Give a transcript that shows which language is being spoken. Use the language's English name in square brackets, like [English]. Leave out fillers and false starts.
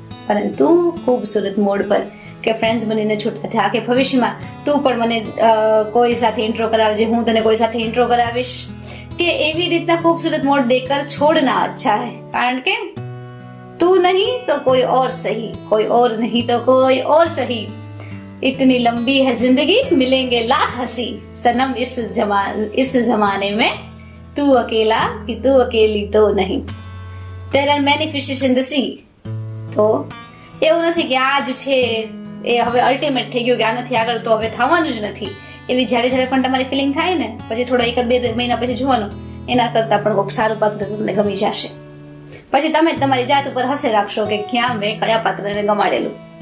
[Gujarati] પરંતુ ખૂબસૂરત મોડ પર કે ફ્રેન્ડ્સ બનીને છૂટા થયા, કે ભવિષ્યમાં તું પણ મને કોઈ સાથે ઇન્ટ્રો કરાવજે, હું તને કોઈ સાથે ઇન્ટ્રો કરાવીશ, કે એવી રીતના [Hindi] ખૂબસૂરત મોડ દેકર છોડના અચ્છા હૈ. [Gujarati] કારણ કે [Hindi] તું નહીં તો કોઈ ઓર સહી, કોઈ ઓર નહીં તો કોઈ ઓર સહી, इतनी लंबी है जिंदगी मिलेंगे लाख हंसी सनम इस जमाने में तू अकेला कि तू अकेली तो नहीं [English] there are many fishes in the sea. [Gujarati] તો એવું નથી કે આ જ છે એ હવે અલ્ટિમેટ થઈ ગયું કે આનાથી આગળ તો હવે થવાનું જ નથી. એવી જ્યારે પણ તમારી ફિલિંગ થાય ને પછી થોડા 1-2 મહિના પછી જોવાનું એના કરતા પણ કોઈક સારું પાત્ર તમને ગમી જશે. પછી તમે તમારી જાત ઉપર હસે રાખશો કે ક્યાં મેં કયા પાત્રને ગમાડેલું.